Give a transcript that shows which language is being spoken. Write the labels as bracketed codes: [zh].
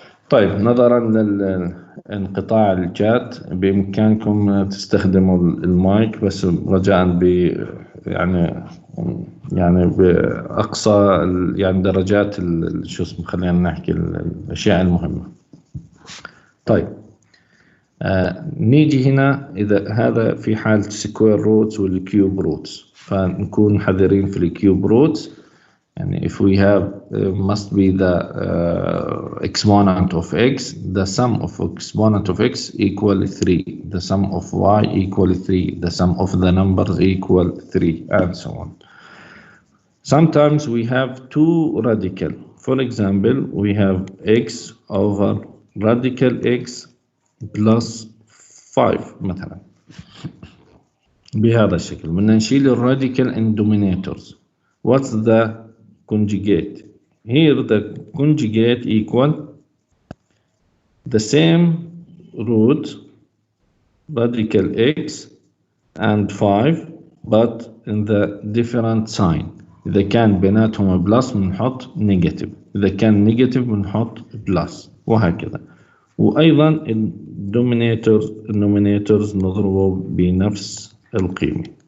[ar] طيب نظرا لانقطاع الشات بإمكانكم تستخدموا المايك بس رجاء يعني بأقصى يعني درجات شو اسمه، خلينا نحكي الأشياء المهمة. طيب نيجي هنا، إذا هذا في حالة سكوير روتس والكيوب روتس، فنكون حذرين في الكيوب روتس. [en] يعني if we have must be the exponent of x, the sum of exponent of x equal 3, the sum of y equal 3, the sum of the numbers equal 3, and so on. Sometimes we have two radical. For example, we have x over radical x plus 5 [ar] مثلا بهذا الشكل. بدنا نشيل الراديكال [en] in denominators. What's the conjugate? Here the conjugate equal the same root radical x and 5 but in the different sign. [ar] إذا كان بيناتهم بلس بنحط نيجاتيف، إذا كان نيجاتيف بنحط بلس، وهكذا. وأيضا الدومينيتورز نضربه بنفس القيمة.